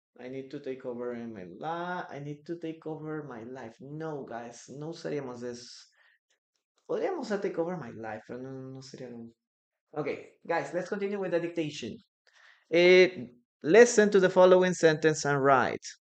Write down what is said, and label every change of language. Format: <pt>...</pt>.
<en>I need to take over in my life. I need to take over my life.</en> <es>No, guys, no usaríamos eso. Podríamos usar</es> <en>take over my life,</en> <es>pero no sería.</es> <en>Okay, guys, let's continue with the dictation. Listen to the following sentence and write.</en>